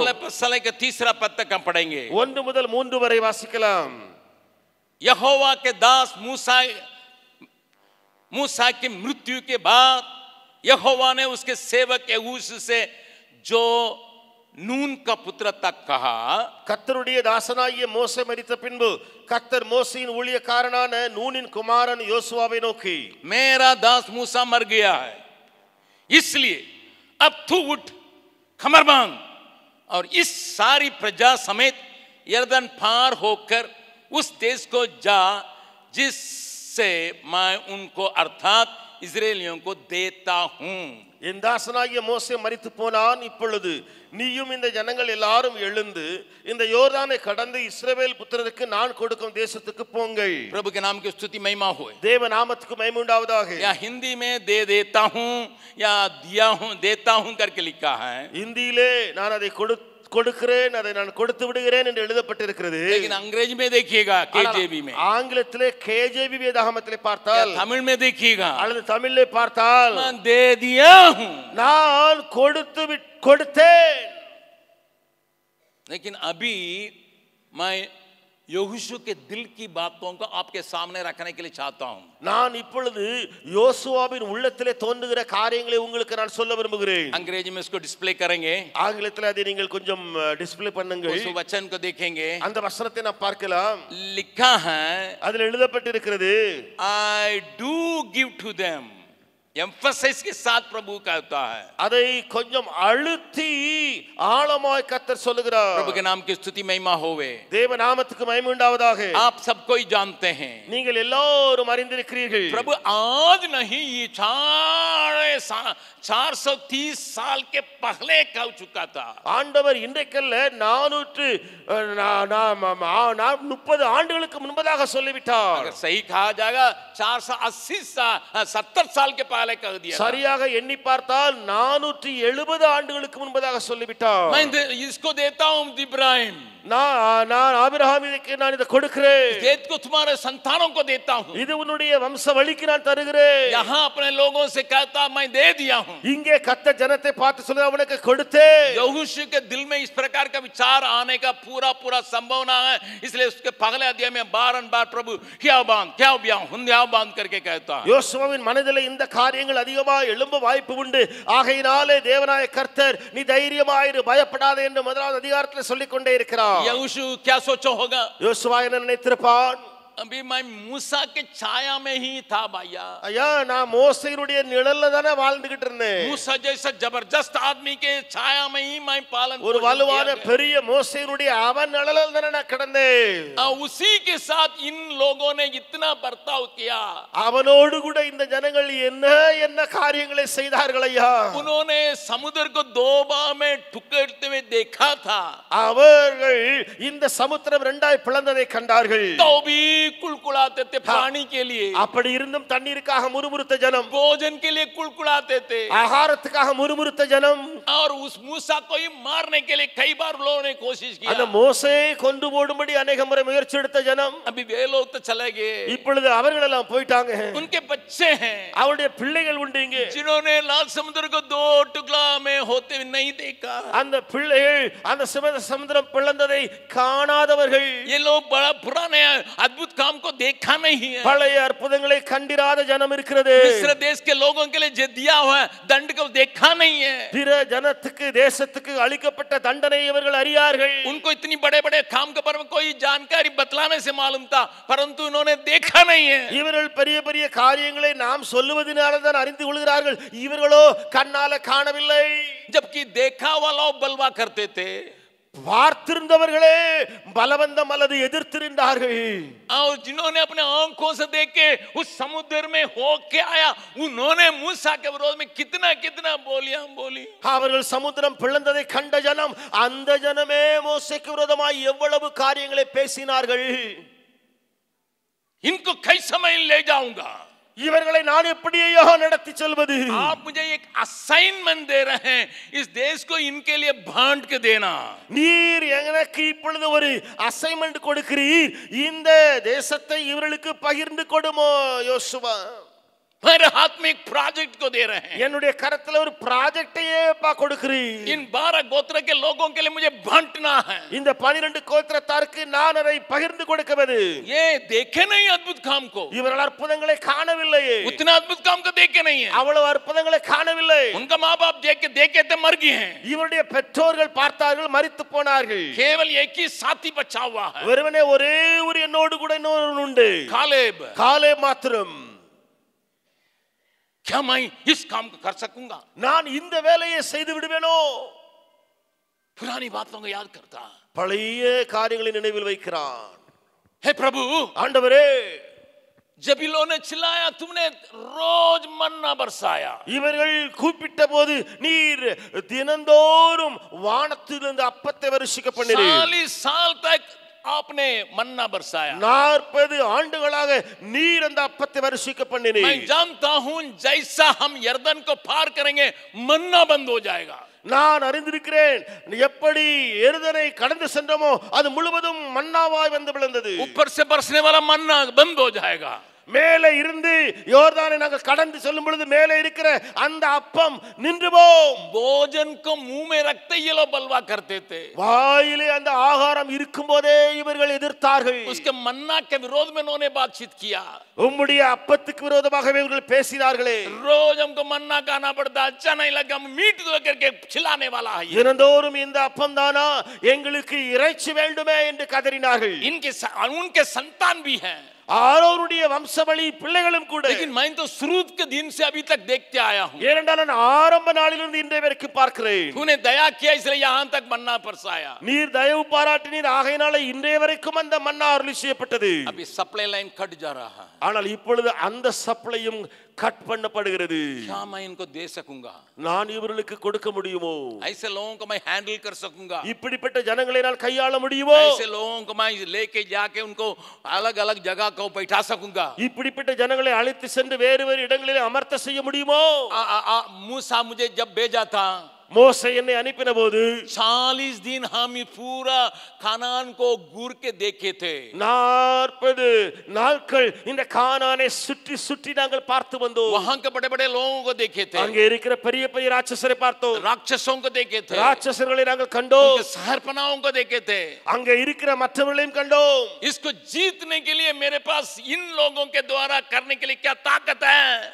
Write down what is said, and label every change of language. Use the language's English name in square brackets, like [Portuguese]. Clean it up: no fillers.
[Hindi] पहले पसले के तीसरा पद तक हम पढ़ेंगे [Tamil] 1 முதல் 3 வரை வாசிக்கலாம் [Hindi] यहोवा के दास मूसा की मृत्यु के बाद यहोवा ने उसके सेवक यहूश से जो नून का पुत्र तक कहा [Tamil] கர்த்தருடைய தாசனாகிய மோசே மரித்த பின்பு கர்த்தர் மோசேயின் ஊழியக்காரனான நூனின் குமாரன் யோசுவாவை நோக்கி [Hindi] मेरा दास मूसा मर गया है इसलिए अब तू उठ कमर बांध और इस सारी प्रजा समेत यरदन पार होकर उस देश को जा जिससे मैं उनको अर्थात इस्राएलियों को देता हूं [Tamil] என் தாசனாகிய மோசே மரித்து போனான் இப்பொழுது நீயும் இந்த ஜனங்கள் எல்லாரும் எழுந்து இந்த யோர்தானை கடந்து இஸ்ரவேல் புத்திரருக்கு நான் கொடுக்கும் தேசத்துக்கு போங்கள் [Hindi] प्रभु के नाम की स्तुति महिमा होए [Tamil] தேவ நாமத்துக்கு மகிமை உண்டாவதாக [Hindi] या हिंदी में दे देता हूं या दिया हूं देता हूं करके लिखा है [Tamil] இந்தியிலே நான் அதை கொடுக்கிறேன் அதை நான் கொடுத்து விடுகிறேன் என்று எழுதப்பட்டிருக்கிறது [Hindi] लेकिन अंग्रेजी में देखिएगा केजेवी में [Tamil] ஆங்கிலத்திலே கேஜேவி வேதாகமத்திலே பார்த்தால் [Hindi] तमिल में देखिएगा [Tamil] அல்லது தமிழிலே பார்த்தால் [Hindi] मैं दे दिया हूं [Tamil] நான் கொடுத்தேன் [Hindi] लेकिन अभी मैं यहोशू के दिल की बातों को आपके सामने रखने के लिए चाहता हूं. [Tamil] நான் இப்பொழுது யோசுவாவின் உள்ளத்திலே தோன்றுகிற காரியங்களை உங்களுக்கு நான் சொல்ல விரும்புகிறேன். [Hindi] अंग्रेजी में इसको डिस्प्ले करेंगे. [Tamil] ஆங்கிலத்தில் அதை நீங்கள் கொஞ்சம் டிஸ்ப்ளே பண்ணுங்கள். [Hindi] उस वचन को देखेंगे. [Tamil] அந்த வசனத்தை நாம் பார்க்கலாம். [Hindi] लिखा है, [Tamil] அதில் எழுதப்பட்டிருக்கிறது, [English] I do give to them. [Hindi] Emphasis के साथ प्रभु कहता है. [Tamil] அதை கொஞ்சம் அழுத்தி ஆழமாய் கர்த்தர் சொல்லுகிறார். [Hindi] प्रभु के नाम की स्तुति महिमा होवे. [Tamil] தேவ நாமத்துக்கு மகிமை உண்டாவதாக. [Hindi] आप सब कोई जानते हैं. [Tamil] நீங்கள் எல்லாரும் அறிந்திருக்கிறீர்கள். [Hindi] प्रभु आज नहीं, ये 430 साल के पहले कह चुका था. [Tamil] ஆண்டவர் இன்றைக்கல்ல 430 ஆண்டுகளுக்கு முன்பதாக சொல்லிவிட்டார். [Hindi] अगर सही कहा जाएगा 480 साल के पहले कह दिया. [Tamil] சரியாக எண்ணி பார்த்தால் 470 ஆண்டுகளுக்கு முன்பதாக சொல்லிவிட்டார். [Hindi] मैं इसको देता हूं इब्राहिम. [Tamil] நான் ஆபிரகாமுக்கு நான் இதை கொடுக்கிறேன். [Hindi] देश को तुम्हारे संतानों को देता हूं. [Tamil] இது உன்னுடைய வம்ச வழிக்கு நான் தருகிறேன். [Hindi] यहां अपने लोगों से कहता मैं दे दिया हूं. [Tamil] இங்கே கர்த்தர் ஜனத்தை பார்த்து சொல்ல அவனுக்கு கொடுத்தேன். [Hindi] यहोशू के दिल में इस प्रकार का विचार आने का पूरा संभावना है. इसलिए उसके पहले अध्याय में बार प्रभु क्या बांध करके कहता है. [Tamil] யோசுவாவின் மனதிலே இந்த காரியங்கள் அதிகமாக எழும்ப வாய்ப்பு உண்டு. ஆகையினாலே தேவனாய கர்த்தர் நீ தைரியமாயிரு, பயப்படாதே என்று முதலாவது அதிகாரத்தில் சொல்லிக் கொண்டே இருக்கிறார். [Hindi] यहोशू क्या सोचा होगा? [Tamil] யோசுவா என்ன நினைத்திருப்பான்? [Hindi] अभी मैं मूसा के छाया में ही था भैया. [Tamil] ஐயா, நான் மோசேயினுடைய நிழல்ல தானே வாழ்ந்துகிட்டு இருந்தேன். [Hindi] मूसा जैसा जबरदस्त आदमी के छाया में ही मैं पालन [Tamil] ஒரு வலுவான பெரிய மோசேயினுடைய அவன் நிழலில் தானே நான் கிடந்தேன். [Hindi] उसी के साथ इन लोगों ने इतना बर्ताव किया. [Tamil] அவனோடு கூட இந்த ஜனங்கள் என்ன காரியங்களை செய்தார்கள் ஐயா. [Hindi] उन्होंने समुद्र को 2 बार में टुकड़ते हुए देखा था. [Tamil] அவர்கள் இந்த சமுத்திரம் இரண்டாய் பிளந்ததை கண்டார்கள். [Hindi] तो भी कुलकुलाते थे पानी के लिए. [Tamil] அப்படி இருந்தும் தண்ணீருக்காக முறுமுறுத்த ஜனம், [Hindi] भोजन के लिए कुलकुलाते थे. [Tamil] ஆகாரத்துக்காக முறுமுறுத்த ஜனம். [Hindi] और उस मूसा को ही मारने के लिए कई बार लोगों ने कोशिश किया. [Tamil] அந்த மோசேயை கொண்டு போடும்படி अनेक முறை முயற்சி எடுத்த ஜனம். [Hindi] अभी वे लोग तो चले गए. [Tamil] இப்பொழுது அவர்கள் எல்லாம் போயிட்டாங்க. [Hindi] उनके बच्चे हैं, [Tamil] அவருடைய பிள்ளைகள் உண்டு இங்கே, [Hindi] जिन्होंने लाल समुद्र को 2 टुकड़ा में होते हुए नहीं देखा. [Tamil] அந்த பிள்ளைகள் அந்த சமுத்திரம் பிளந்ததை காணாதவர்கள். [Hindi] ये लोग बड़ा पुराने अद्भुत काम को देखा नहीं है. [Tamil] பழைய அற்புதங்களை கண்டிராத ஜனம் இருக்கிறது. [Hindi] मिस्र देश के लोगों के लिए जो दिया हुआ दंड को देखा नहीं है. [Tamil] பிற ஜனத்துக்கு தேசத்துக்கு அளிக்கப்பட்ட தண்டனை இவர்கள் அறியார்கள். [Hindi] उनको इतनी बड़े काम के बारे में कोई जानकारी बतलाने से मालूम था, परंतु इन्होंने देखा नहीं है. [Tamil] இவர்கள் பெரிய காரியங்களை நாம் சொல்லுவதனால தான் அறிந்து கொள்கிறார்கள். இவர்களோ கண்ணால காணவில்லை. [Hindi] जबकि देखा वाला बलवा करते थे. [Tamil] பார்த்திருந்தவர்களே பலவந்தம் அல்லது எதிர்த்திருந்தார்கள். [Hindi] और जिन्होंने अपने आंखों से देख के उस समुद्र में होके आया, उन्होंने मूसा के विरोध में कितना बोली. [Tamil] அவர்கள் சமுத்திரம் பிளந்ததை கண்ட ஜனம், அந்த ஜனமே மோசேக்கு விரோதமாய் எவ்வளவு காரியங்களை பேசினார்கள். [Hindi] इनको कैसे मैं ले जाऊंगा? [Tamil] இவர்களை நான் எப்படியோ நடத்தி செல்வது? [Hindi] आप मुझे एक असाइनमेंट दे रहे हैं, इस देश को इनके लिए बांट के देना. [Tamil] நீர் எனக்கு இப்பொழுது ஒரு அசைன்மென்ட் கொடுக்கிறீர், இந்த தேசத்தை இவர்களுக்கு பகிர்ந்து கொடுமோ யோசுவா? [Hindi] मेरे हाथ में एक प्रोजेक्ट को दे रहे हैं. [Tamil] என்னுடைய கரத்துல ஒரு ப்ராஜெக்டையே கொடுக்கிறீர். [Hindi] इन 12 गोत्र के लोगों के लिए मुझे बांटना है. [Tamil] இந்த 12 கோத்திரத்தாருக்கு நான் அதை பகிர்ந்து கொடுக்கிறது. [Hindi] ये देखे नहीं अद्भुत काम को. [Tamil] இவர்கள் அற்புதங்களை காணவில்லையே. [Hindi] उतना अद्भुत काम को देखे नहीं है. [Tamil] அவ்வளவு அற்புதங்களை காணவில்லை. [Hindi] उनका माँ बाप देखे थे मर गए हैं. [Tamil] இவருடைய பெற்றோர்கள் பார்த்தார்கள், மரித்து போனார்கள். [Hindi] केवल एक ही साथी बचा हुआ है. [Tamil] ஒருவனே ஒரே ஒரு என்னோடு கூட இன்னொரு உண்டு, காலேப் மாத்திரம். [Hindi] क्या मैं इस काम को कर सकूंगा? [Tamil] நான் இந்த வேலையை செய்து விடுவேனோ? [Hindi] पुरानी बातों को याद करता, [Tamil] பழைய காரியங்களை நினைவில் வைக்கிறான். [Hindi] हे प्रभु, [Tamil] ஆண்டவரே, [Hindi] जबीलों ने चिल्लाया, तुमने रोज मन्ना बरसाया. [Tamil] இவர்கள் கூப்பிட்ட போது நீர் தினந்தோறும் வானத்திலிருந்து அப்பத்தை வருஷிக்க பண்ணினீர். [Hindi] 40 साल तक आपने मन्ना बरसाया. [Tamil] 40 ஆண்டுகளாக நீர் அந்த அப்பத்தை வருஷிக்க பண்ணினீர். [Hindi] मैं जानता हूं जैसा हम यर्दन को पार करेंगे मन्ना बंद हो जाएगा. [Tamil] நான் அறிந்திருக்கிறேன், எப்படி எருதனை கடந்து சென்றோமோ அது முழுவதும் மன்னாவாய் வந்து விழுந்தது. [Hindi] ऊपर से बरसने वाला मन्ना बंद हो जाएगा. [Tamil] மேலே இருந்து யோர்தானை நாங்கள் கடந்து செல்லும் பொழுது மேலே இருக்கிற அந்த அப்பம் நின்று போம். [Hindi] भोजन को मुंह में रखते ये लोग बलवा करते थे. [Tamil] வாயிலே அந்த ஆகாரம் இருக்கும்போதே இவர்கள் எதிர்த்தார்கள். [Hindi] उसके मन्ना के विरोध में उन्होंने बातचीत किया. [Tamil] உம்முடைய அப்பத்துக்கு விரோதமாகவே இவர்கள் பேசினார்களே. [Hindi] रोज हमको मन्ना खाना पड़ता, अच्छा नहीं लगा, हम मीट दो करके खिलाने वाला है. [Tamil] தினந்தோறும் இந்த அப்பம் தானா எங்களுக்கு இறைச்சி வேண்டுமே என்று கதறினார்கள். [Hindi] उनके संतान भी हैं. [Tamil] ஆரோனுடைய வம்சவழி பிள்ளைகளும் கூட. [Hindi] लेकिन मैं तो शुरू के दिन से अभी तक देखते आया हूं. [Tamil] ஏனென்றால் நான் ஆரம்ப நாளிலிருந்து இன்றைய வரைக்கும் பார்க்கிறேன். [Hindi] तूने दया किया इसलिए यहां तक मन्ना बरसाया. [Tamil] நீர் தயவு பாராட்டினீர், ஆகையினால இன்றைய வரைக்கும் அந்த மன்னா அருளி செய்யப்பட்டது. [Hindi] अभी सप्लाई लाइन कट जा रहा है. [Tamil] ஆனால் இப்பொழுது அந்த சப்ளையும் கட் பண்ணப்படுகிறது. [Hindi] क्या मैं इनको दे सकूंगा? [Tamil] நான் இவர்களுக்கு கொடுக்க முடியுமோ? [Hindi] ऐसे लोगों को मैं हैंडल कर सकूंगा? [Tamil] இப்படிப்பட்ட ஜனங்களை நான் கையாள முடியுமோ? [Hindi] ऐसे लोगों को मैं लेके जाके उनको अलग अलग जगह को बैठा सकूंगा? [Tamil] இப்படிப்பட்ட ஜனங்களை அழைத்து சென்று வேறு வேறு இடங்களில் அமர்த்த செய்ய முடியுமோ? [Hindi] मूसा मुझे जब भेजा था, [Tamil] மோசே என்னை அனுப்பின போது [Hindi] 40 दिन हम पूरा कानान को घूर के देखे थे. [Tamil] 40 நாட்கள் இந்த கானானை சுற்றி சுற்றி நாங்கள் பார்த்து வந்தோம். [Hindi] वहां के बड़े बड़े लोगों को देखे थे. [Tamil] அங்கே இருக்கிற பெரிய பெரிய ராட்சசரை பார்த்தோம். [Hindi] राक्षसों को देखे थे. [Tamil] ராட்சசர்களை நாங்கள் கண்டோம். [Hindi] शहरपनाहों को देखे थे. [Tamil] அங்கே இருக்கிற மற்றவர்களையும் கண்டோம். [Hindi] इसको जीतने के लिए मेरे पास इन लोगों के द्वारा करने के लिए क्या ताकत है?